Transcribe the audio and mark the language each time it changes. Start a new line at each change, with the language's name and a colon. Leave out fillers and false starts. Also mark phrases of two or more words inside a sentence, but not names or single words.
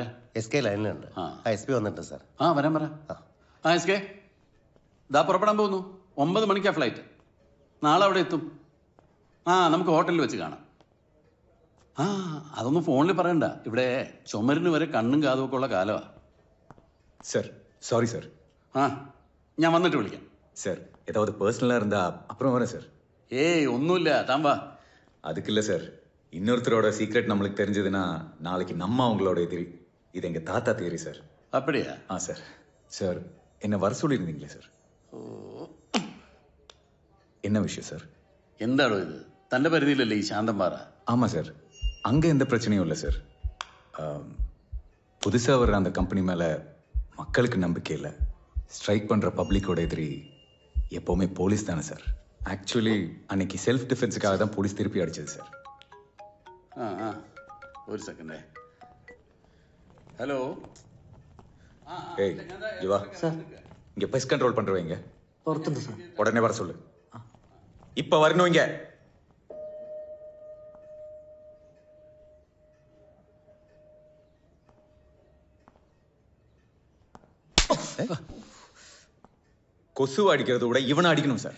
Malayalam: SK ലൈനിലുണ്ട്. SP വന്നിട്ടുണ്ട് സാർ. വരാൻ പറ. SK ഇതാ പുറപ്പെടാൻ പോകുന്നു. 9 മണിക്കാ ഫ്ലൈറ്റ്. നാളെ അവിടെ എത്തും. നമുക്ക് ഹോട്ടലിൽ വെച്ച് കാണാം. അതൊന്നും ഫോണിൽ പറയണ്ട. ഇവിടെ ചുമരിന് വരെ കണ്ണും കാതും ഒക്കെ ഉള്ള കാലമാ.
Tamil: சார் சாரி சார்.
Malayalam: ഞാൻ വന്നിട്ട് വിളിക്കാം.
Tamil: சார் ஏதாவது பர்சனலாக இருந்தா அப்புறம் வரேன் சார்.
Malayalam: ഒന്നുമില്ല, താൻ വാ.
Tamil: அதுக்கு இல்லை சார், இன்னொருத்தரோட சீக்ரெட் நம்மளுக்கு தெரிஞ்சதுன்னா நாளைக்கு நம்ம அவங்களோட எதிரி. இது எங்கள் தாத்தா தியரி சார். அப்படியா? சார். சார் என்ன வர சொல்லியிருந்தீங்களே சார். என்ன விஷயம் சார்?
Malayalam: എന്താണോ ഇത്? തന്റെ പരിധിയിലല്ലേ ഈ ശാന്തംപാറ?
Tamil: ஆமாம் சார், அங்கே எந்த பிரச்சனையும் இல்லை சார். புதுசாக வர்ற அந்த கம்பெனி மேலே மக்களுக்கு நம்பிக்கை இல்லை. ஸ்ட்ரைக் பண்ணுற பப்ளிக்கோட எதிரி எப்போவுமே போலீஸ் தானே சார். ஆக்சுவலி அன்னைக்கு செல்ஃப் டிஃபென்ஸுக்காக தான் போலீஸ் திருப்பி அடிச்சது சார். ஒரு செகண்ட். ஹலோ. ஏய் ஜிவா சார், இங்கே
English: pest control
Tamil: பண்ணுறவங்க
Malayalam: പുറത്തുണ്ട് സാർ.
Tamil: உடனே வர சொல்லு. இப்போ வரணும் இங்கே. கொசு அடிக்கிறத விட இவனை அடிக்கணும் சார்.